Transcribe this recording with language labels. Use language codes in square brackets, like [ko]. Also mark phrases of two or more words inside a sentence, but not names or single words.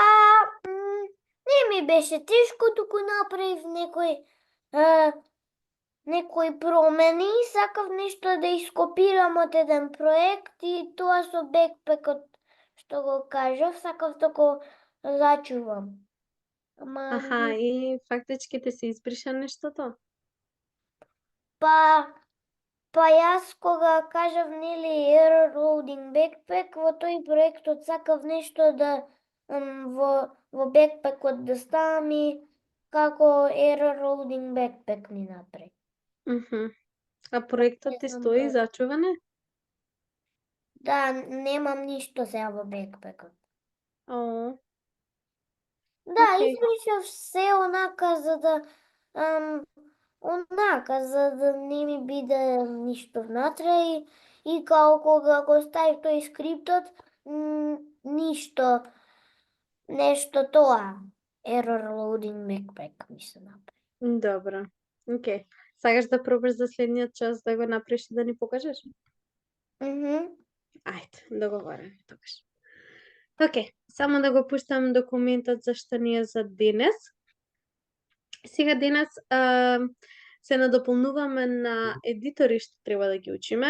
[mk] не ми беше тешко, туку направив некои промени, сакав нешто да ископирам од еден проект и тоа со Backpack-от што го кажав, сакав да го зачувам. Ама, Аха, и фактички ти се избриша нештото? па јас кога кажав нели [en] error loading backpack, [mk] во тој проектот сакав нешто да во бекпекот да ставам и како [en] error loading backpack [mk] ми направи. Мгм. А проектот ти Не знам стои како. зачуване? Да, немам ништо сега во бекпекот. О, Да, окей. избришав се онака за да не ми биде ништо внатре и као кога го ставив тој скриптот, ништо, нешто тоа, [en] error loading backpack [mk] ми се направи. Добро. Окей. Сакаш да пробаш за следниот час да го направиш и да ни покажеш? Ајде, договорено тогаш. Окей, само да го пуштам документот за што ни е за денес. Сега денес се надополнуваме на едитори што треба да ги учиме.